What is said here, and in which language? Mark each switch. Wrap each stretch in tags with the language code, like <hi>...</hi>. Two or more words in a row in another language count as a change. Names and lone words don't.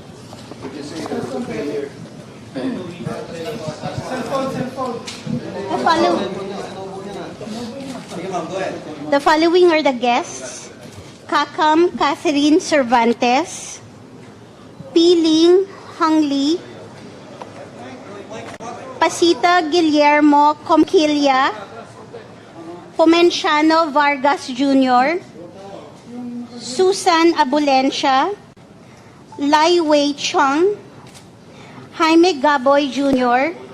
<en>The following are the guests: Kakam Catherine Cervantes, Piling Hang Lee, Pasita Guillermo Comquilla, Pomenciano Vargas Jr., Susan Abulencia, Lai Wei Chung, Jaime Gaboy Jr.,</en>